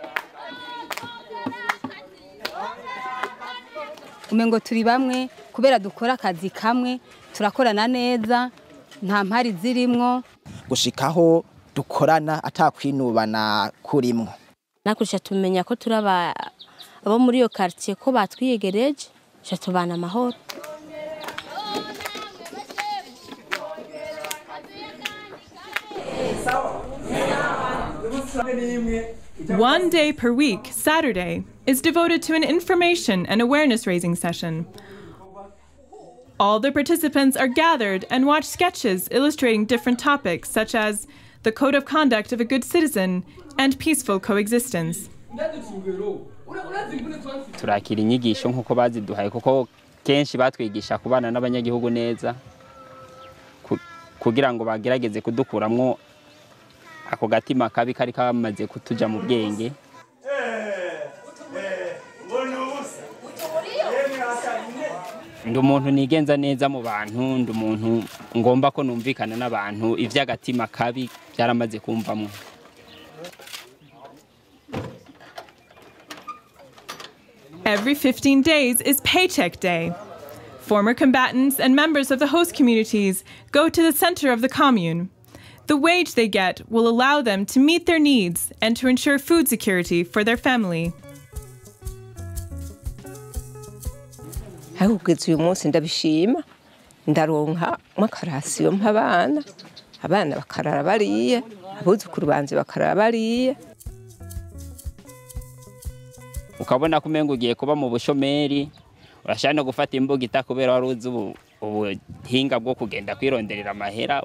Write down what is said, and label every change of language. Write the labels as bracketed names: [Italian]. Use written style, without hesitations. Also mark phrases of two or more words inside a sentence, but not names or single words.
[Rundi] Umengo turi bamwe kubera dukora akazi kamwe turakorana neza nta mpari zirimwo gushikaho dukorana atakwinubana kurimwo. Nakurusha tumenya ko turaba abo muri iyo quartier ko batwiyegereje tubana amahoro. [English] One day per week, Saturday, is devoted to an information and awareness-raising session. All the participants are gathered and watch sketches illustrating different topics such as the code of conduct of a good citizen and peaceful coexistence. [Rundi] Turakira inyigisho nkuko baziduhaye kuko kenshi batwigisha kubana n'abanyagihugu neza kugira ngo bagerageze kudukuramwo ako gatima kabi kari kamaze kutuja mu bwenge. Ndi umuntu nigenza neza mu bantu, ndi umuntu ngomba ko numvikana n'abantu ivy'agatima kabi byaramaze kumvamwo. [English] Every 15 days is Paycheck Day. Former combatants and members of the host communities go to the center of the commune. The wage they get will allow them to meet their needs and to ensure food security for their family. [Rundi] Uyu munsi ndabishima ndaronka makarasiyo mpabana abana bakarara bariye abuzukuru banje bakarara bariye. Ukabona kumengo ugiye kuba mu bushomeri urashaka no gufata imbuga itakubera waruzi ubuhinga bwo kugenda kwironderera amahera.